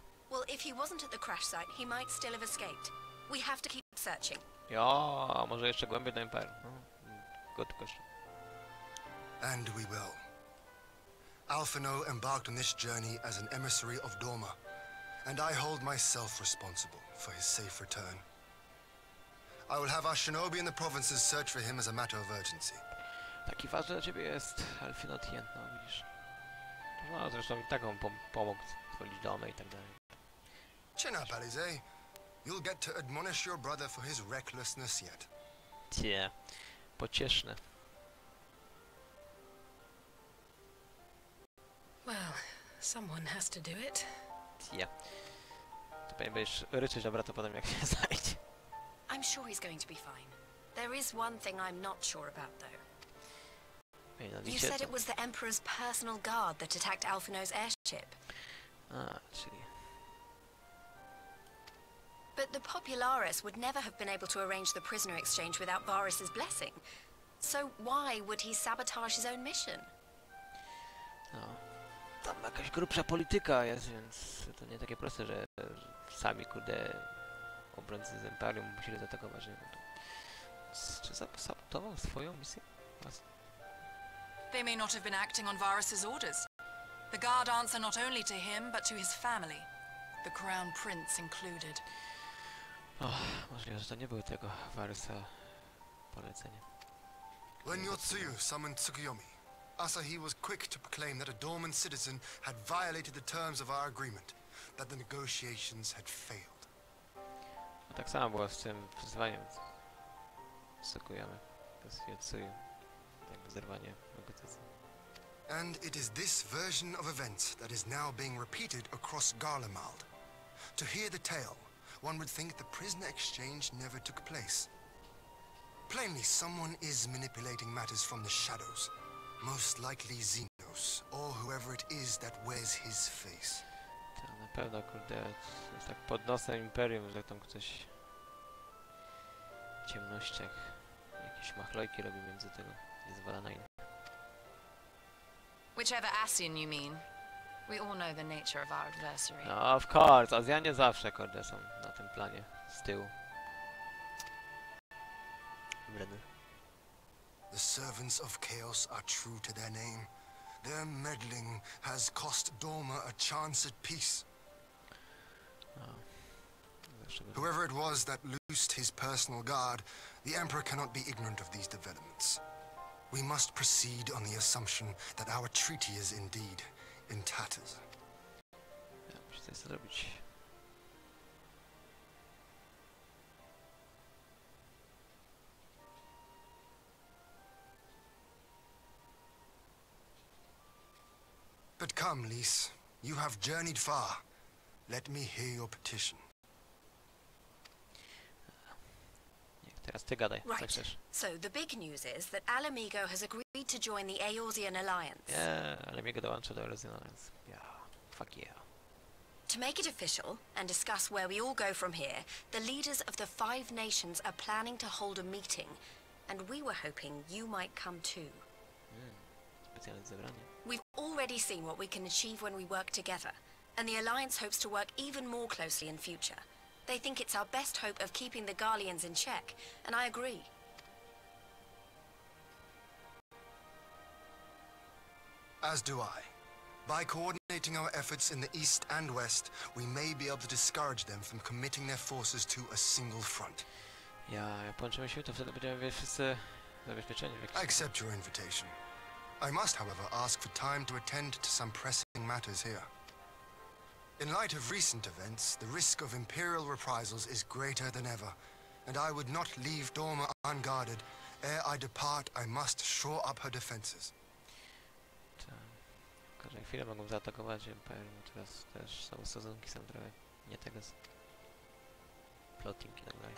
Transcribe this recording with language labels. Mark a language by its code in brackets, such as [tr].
[en] Well, if he wasn't at the crash site, he might still have escaped. We have to keep searching. [pl] Jo, może jeszcze głębiej do Empire. [en] No, good question. And we will. Alphino embarked on this journey as an emissary of Doma, and I hold myself responsible for his safe return. I will have our shinobi in the provinces search for him as a matter of urgency. [pl] Taki ważny dla ciebie jest Alphino Tien, no widzisz. No zresztą i tak on pomógł stworzyć domę i tak dalej. [en] Chin up, Alize. You'll get to admonish your brother for his recklessness yet. [pl] Tie, pocieszne. [en] Well, someone has to do it. [pl] Tie. To pewnie będziesz ryczeć na brata potem jak się znajdzie. [en] I'm sure he's going to be fine. There is one thing I'm not sure about, though. You said it was the Emperor's personal guard that attacked Alphino's airship. [pl] A, czyli... [en] But the Popularis would never have been able to arrange the prisoner exchange without Varus's blessing. So why would he sabotage his own mission? [pl] No, tam jakaś grubsza polityka jest, więc to nie takie proste, że sami kurde obrońcy z Imperium musieli zaatakować. Nie? Czy sabotował swoją misję? [en] They may not have been acting on Varus's orders. The guard answer not only to him, but to his family, the Crown Prince included. [pl] Oh, możliwe, że to nie było tego Varusa polecenia. [en] When Yotsuyu summoned Tsukuyomi, Asahi was quick to proclaim that a dormant citizen had violated the terms of our agreement, that the negotiations had failed. [pl] No tak samo było z tym wyzwaniem. Sukujemy. To jest Yotsuyu. Tak, zerwanie negocjacji. [en] And it is this version of events that is now being repeated across Garlemald. To hear the tale, one would think the prisoner exchange never took place. Plainly, someone is manipulating matters from the shadows, most likely Xenos. Empress or whoever it is that wears his face. [pl] To na pewno, kurde, jest tak pod nosem Imperium, że tam ktoś w ciemnościach jakieś machlojki robi między tego i zwala na innych. [en] Whichever Asian you mean. We all know the nature of our adversary. [pl] No, [en] of course, [pl] Azjanie zawsze, kurde, są na tym planie, z tyłu. Bledy. [en] The servants of chaos are true to their name. Their meddling has cost Dorma a chance at peace. Whoever it was that loosed his personal guard, the Emperor cannot be ignorant of these developments. We must proceed on the assumption that our treaty is indeed in tatters. [pl] Ja muszę coś zrobić. [en] But come, Lys. You have journeyed far. Let me hear your petition. [pl] Teraz ty gadaj, co [en] Right. [pl] chcesz. [en] So the big news is that Alamigo has agreed to join the Eorzean Alliance. Yeah, [pl] ale Miłego dołącza do Eorzea, więc [en] yeah, fuck yeah. To make it official and discuss where we all go from here, the leaders of the 5 nations are planning to hold a meeting, and we were hoping you might come too. Specjalne zebranie. We've already seen what we can achieve when we work together, and the Alliance hopes to work even more closely in future. They think it's our best hope of keeping the Garleans in check, and I agree. As do I. By coordinating our efforts in the east and west, we may be able to discourage them from committing their forces to a single front. [pl] Jak połączymy się, to wtedy będziemy wszyscy zabezpieczeni w jakiś [en] I accept your invitation. I must, however, ask for time to attend to some pressing matters here. In light of recent events, the risk of Imperial reprisals is greater than ever, and I would not leave Dorma unguarded. Ere I depart, I must shore up her defenses. [pl] W każdej chwili mogą zaatakować Imperium, teraz też są stosunki, są trochę nie tego z plotting i tak dalej.